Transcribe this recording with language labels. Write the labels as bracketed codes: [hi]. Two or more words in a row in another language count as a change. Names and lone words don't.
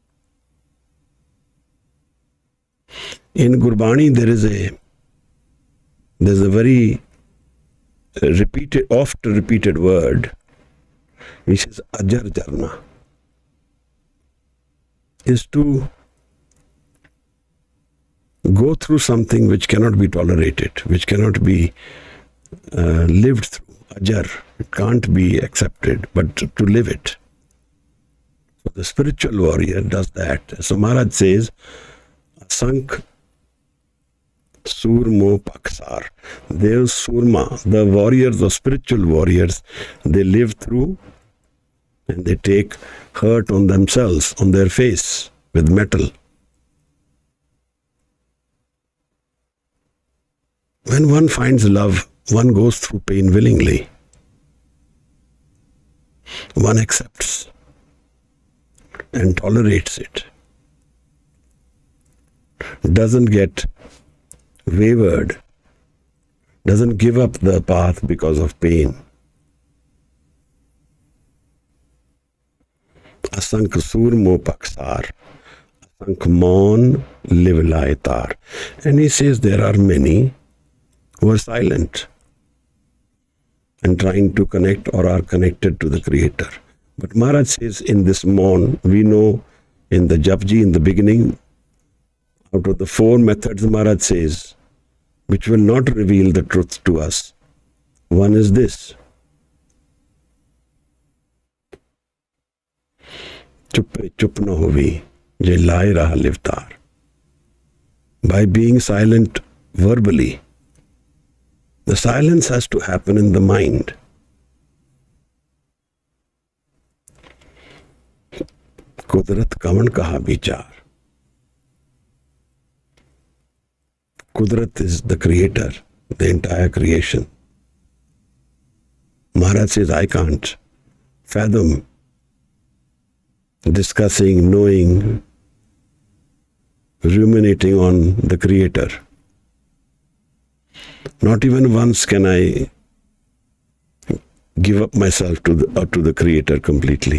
[en] In Gurbani there's a very oft repeated word which is [pa] ਅਜਰ ਜਰਣਾ, [en] is to go through something which cannot be tolerated, which cannot be lived through. Ajar, it can't be accepted, but to live it. So the spiritual warrior does that. So Maharaj says, [pa] ਅਸੰਖ ਸੂਰ ਮੁਹ ਭਖ ਸਾਰ. [en] Their surma, the warriors, the spiritual warriors, they live through and they take hurt on themselves, on their face with metal. When one finds love, one goes through pain willingly. One accepts and tolerates it. Doesn't get wavered, doesn't give up the path because of pain. [pa] ਅਸੰਖ ਸੂਰ ਮੁਹ ਭਖ ਸਾਰ, ਅਸੰਖ ਮੋਨਿ ਲਿਵ ਲਾਇ ਤਾਰ. [en] And he says there are many who are silent and trying to connect or are connected to the Creator. But Maharaj says in this Maun, we know in the Japji, in the beginning, out of the 4 methods, Maharaj says, which will not reveal the truth to us. One is this. [pa] ਚੁਪੈ ਚੁਪ ਨ ਹੋਵਈ, ਜੇ ਲਾਇ ਰਹਾ ਲਿਵ ਤਾਰ. [en] By being silent verbally, the silence has to happen in the mind. [pa] ਕੁਦਰਤਿ ਕਵਣ ਕਹਾ ਵੀਚਾਰੁ. [en] Kudrat is the creator, the entire creation. Maharaj says, I can't fathom discussing, knowing, ruminating on the Creator. Not even once can I give up myself to the Creator completely.